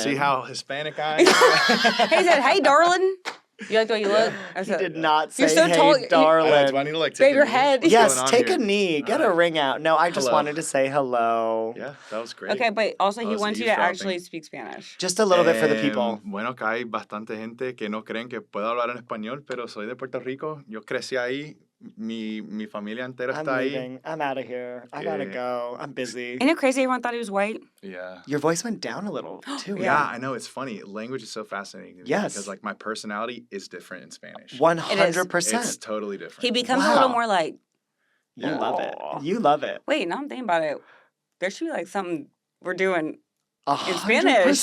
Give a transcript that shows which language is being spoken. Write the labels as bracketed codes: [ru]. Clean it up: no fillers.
[en] See how Hispanic I am? He said, hey, darling. You like the way you look? He did not say, you're so hey, tall. darling. Do I need to take Babe, your head. Yes, take a knee. Get a ring out. No, I just wanted to say hello. Yeah, that was great. Okay, but also he wants you to actually speak Spanish. Just a little bit for the people. [es] Bueno, acá hay bastante gente que no creen que puedo hablar en español, pero soy de Puerto Rico. Yo crecí ahí. Mi familia entera está ahí. [en] I'm out of here. I gotta go. I'm busy. Isn't it crazy everyone thought he was white? Yeah. Your voice went down a little, too. Yeah, I know. It's funny. Language is so fascinating to me. Yes. Because, like, my personality is different in Spanish. 100%. It's totally different. He becomes a little more like... You love it. You love it. Wait, now I'm thinking about it. There should be, like, something we're doing in Spanish.